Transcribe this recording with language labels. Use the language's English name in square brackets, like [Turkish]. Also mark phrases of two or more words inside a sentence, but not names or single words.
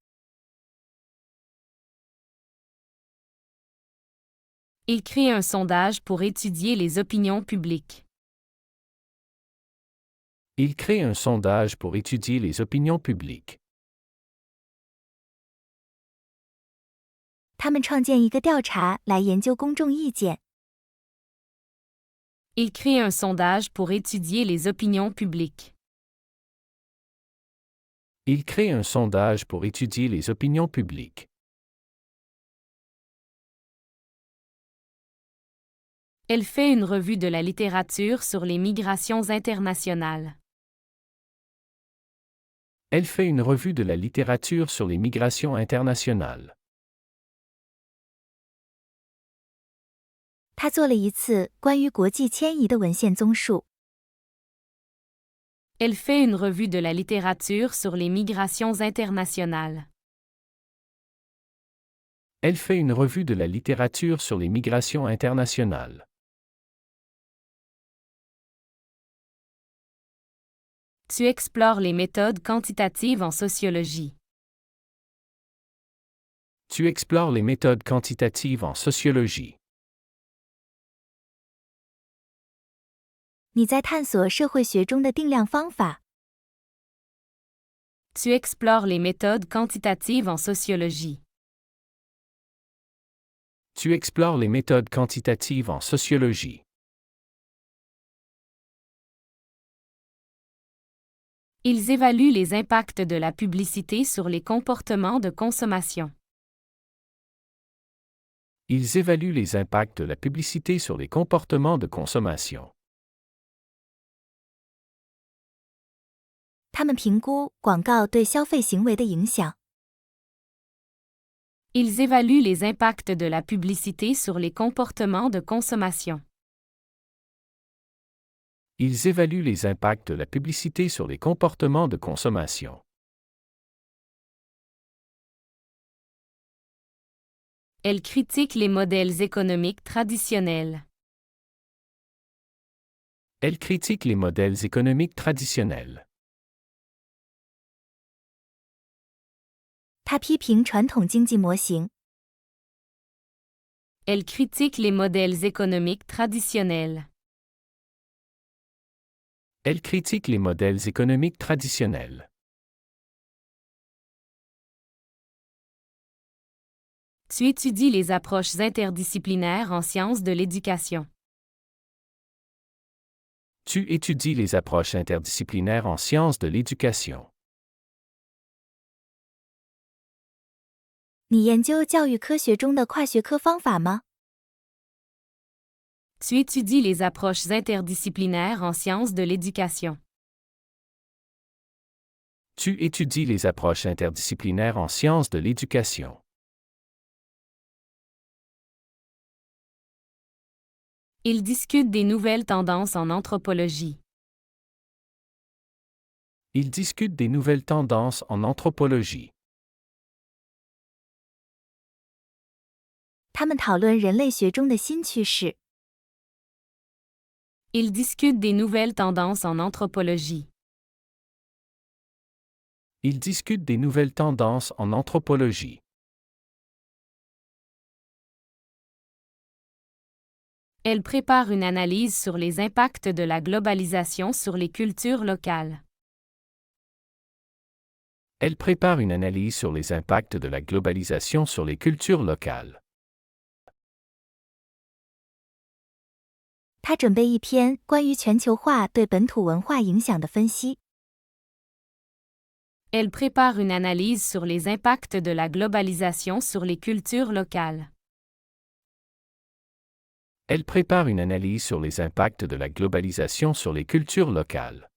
[French] Il crée un sondage pour étudier les opinions publiques. Il crée un sondage pour étudier les opinions publiques. [Chinese] 他们创建一个调查来研究公众意见。 [French] Il crée un sondage pour étudier les opinions publiques. Il crée un sondage pour étudier les opinions publiques. Elle fait une revue de la littérature sur les migrations internationales. Elle fait une revue de la littérature sur les migrations internationales. [Chinese] 他做了一次关于国际迁移的文献综述。 [French] Elle fait une revue de la littérature sur les migrations internationales. Elle fait une revue de la littérature sur les migrations internationales. Tu explores les méthodes quantitatives en sociologie. Tu explores les méthodes quantitatives en sociologie. [Chinese] 你在探索社会学中的定量方法。 [French] Tu explores les méthodes quantitatives en sociologie. Tu explores les méthodes quantitatives en sociologie. Ils évaluent les impacts de la publicité sur les comportements de consommation. Ils évaluent les impacts de la publicité sur les comportements de consommation. [Chinese] 他们评估广告对消费行为的影响。 [French] Ils évaluent les impacts de la publicité sur les comportements de consommation. Ils évaluent les impacts de la publicité sur les comportements de consommation. Elle critique les modèles économiques traditionnels. Elle critique les modèles économiques traditionnels. [Chinese] 他批评传统经济模型。 [French] Elle critique les modèles économiques traditionnels. Elle critique les modèles économiques traditionnels. Tu étudies les approches interdisciplinaires en sciences de l'éducation. Tu étudies les approches interdisciplinaires en sciences de l'éducation. [Chinese] 你研究教育科学中的跨学科方法吗？ [French] Tu étudies les approches interdisciplinaires en sciences de l'éducation. Tu étudies les approches interdisciplinaires en sciences de l'éducation. Ils discutent des nouvelles tendances en anthropologie. Ils discutent des nouvelles tendances en anthropologie. [Chinese] 他们讨论人类学中的新趋势。 [French] Ils discutent des nouvelles tendances en anthropologie. Ils discutent des nouvelles tendances en anthropologie. Elle prépare une analyse sur les impacts de la globalisation sur les cultures locales. Elle prépare une analyse sur les impacts de la globalisation sur les cultures locales. [Chinese] 他准备一篇关于全球化对本土文化影响的分析。 [French] Elle prépare une analyse sur les impacts de la globalisation sur les cultures locales. Elle prépare une analyse sur les impacts de la globalisation sur les cultures locales.